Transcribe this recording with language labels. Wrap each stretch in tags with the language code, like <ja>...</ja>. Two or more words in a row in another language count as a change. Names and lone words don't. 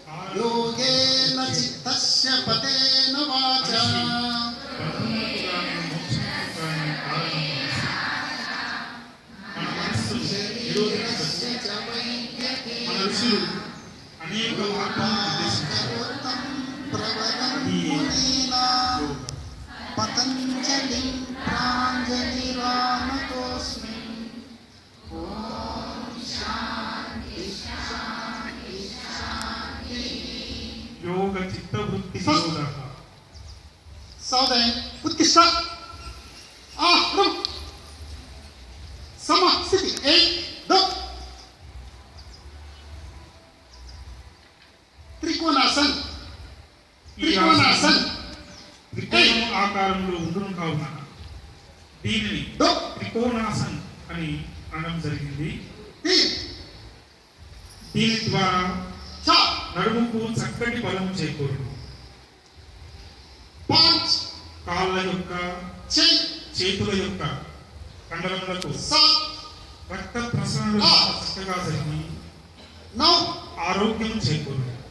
<sa>योगेन चित्तस्य पतेन वाचा అనేక పతంజలి ప్రాంజలి రామతోస్మి. योग चित्तवृत्ति निरोधः. सावधान उत्कृष्ट सम स्थिति 1 2 त्रिकोणासन त्रिकोणासन</sa> <te>త్రికోణ ఆకారంలో ఉండును కావున దీనిని త్రికోణాసన్ అని అనడం జరిగింది. దీని ద్వారా నడుముకు చక్కటి బలం చేకూరును. కాళ్ళ యొక్క చేతుల యొక్క కండరములకు రక్త ప్రసరణ చక్కగా జరిగి ఆరోగ్యం చేకూరును.</te>